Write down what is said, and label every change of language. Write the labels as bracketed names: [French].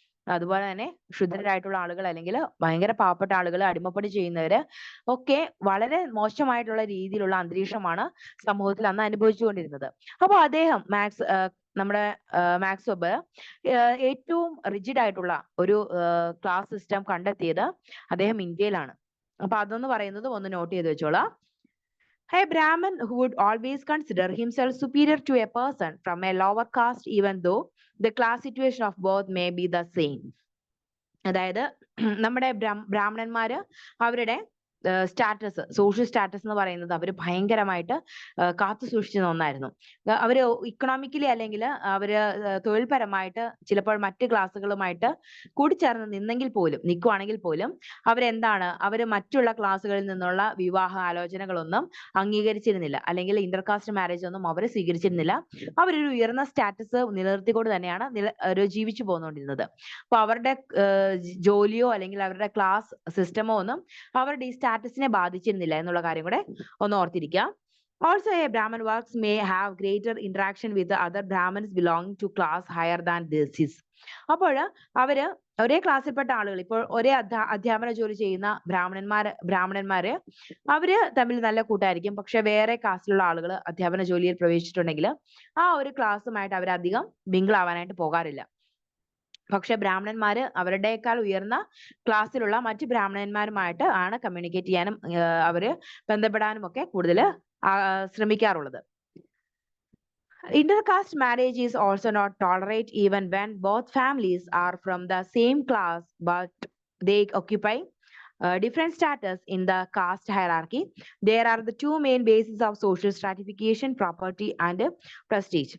[Malayalam] അതുപോലെ തന്നെ ക്ഷുദ്രരായിട്ടുള്ള ആളുകൾ അല്ലെങ്കിൽ ഭയങ്കര പാവപ്പെട്ട ആളുകൾ അടിമപ്പണി ചെയ്യുന്നവര് ഒക്കെ വളരെ മോശമായിട്ടുള്ള രീതിയിലുള്ള അന്തരീക്ഷമാണ് സമൂഹത്തിൽ അന്ന് അനുഭവിച്ചുകൊണ്ടിരുന്നത്. അപ്പൊ അദ്ദേഹം നമ്മുടെ മാക്സ് വെബർ ഏറ്റവും റിജിഡ് ആയിട്ടുള്ള ഒരു ക്ലാസ് സിസ്റ്റം കണ്ടെത്തിയത് അദ്ദേഹം ഇന്ത്യയിലാണ്. അപ്പൊ അതൊന്ന് പറയുന്നത് ഒന്ന് നോട്ട് ചെയ്ത് വെച്ചോളാം. [English] A Brahmin who would always consider himself superior to a person from a lower caste, even though the class situation of both may be the same. [Malayalam] അതായത് നമ്മുടെ ബ്രാഹ്മണന്മാര് അവരുടെ സ്റ്റാറ്റസ്, സോഷ്യൽ സ്റ്റാറ്റസ് എന്ന് പറയുന്നത് അവർ ഭയങ്കരമായിട്ട് കാത്തു സൂക്ഷിച്ചിരുന്ന ഒന്നായിരുന്നു. അവര് ഇക്കണോമിക്കലി അല്ലെങ്കിൽ അവര് തൊഴിൽപരമായിട്ട് ചിലപ്പോൾ മറ്റ് ക്ലാസ്സുകളുമായിട്ട് കൂടിച്ചേർന്ന് നിൽക്കുവാണെങ്കിൽ പോലും അവര് മറ്റുള്ള ക്ലാസ്സുകളിൽ നിന്നുള്ള വിവാഹ ആലോചനകളൊന്നും അംഗീകരിച്ചിരുന്നില്ല, അല്ലെങ്കിൽ ഇന്റർകാസ്റ്റ് മാരേജ് ഒന്നും അവർ സ്വീകരിച്ചിരുന്നില്ല. അവരൊരു ഉയർന്ന സ്റ്റാറ്റസ് നിലനിർത്തിക്കൊണ്ട് തന്നെയാണ് ജീവിച്ചു പോന്നുകൊണ്ടിരുന്നത്. അപ്പൊ അവരുടെ ജോലിയോ അല്ലെങ്കിൽ അവരുടെ ക്ലാസ് സിസ്റ്റമോ ഒന്നും അവരുടെ ഈ സ്റ്റാറ്റസിനെ ബാധിച്ചിരുന്നില്ല എന്നുള്ള കാര്യം കൂടെ ഒന്ന് ഓർത്തിരിക്കുക. [English] Also, a Brahmin works may have greater interaction with the other Brahmins belonging to class higher than this. [Malayalam] അപ്പോൾ അവര് ഒരേ ക്ലാസ്സിൽപ്പെട്ട ആളുകൾ, ഇപ്പോൾ ഒരേ അധ്യാപന ജോലി ചെയ്യുന്ന ബ്രാഹ്മണന്മാര് അവര് തമ്മിൽ നല്ല കൂട്ടായിരിക്കും. പക്ഷെ വേറെ കാസ്റ്റിലുള്ള ആളുകൾ അധ്യാപന ജോലിയിൽ പ്രവേശിച്ചിട്ടുണ്ടെങ്കിൽ ആ ഒരു ക്ലാസ്സുമായിട്ട് അവരധികം മിങ്കിൾ ആവാനായിട്ട് പോകാറില്ല. പക്ഷെ ബ്രാഹ്മണന്മാര് അവരുടേക്കാൾ ഉയർന്ന ക്ലാസ്സിലുള്ള മറ്റ് ബ്രാഹ്മണന്മാരുമായിട്ട് ആണ് കമ്മ്യൂണിക്കേറ്റ് ചെയ്യാനും അവര് ബന്ധപ്പെടാനും ഒക്കെ കൂടുതൽ ശ്രമിക്കാറുള്ളത്. [English] Intercaste marriage is also not tolerated even when both families are from the same class, but they occupy different status in the caste hierarchy. There are the two main bases of social stratification: property and prestige.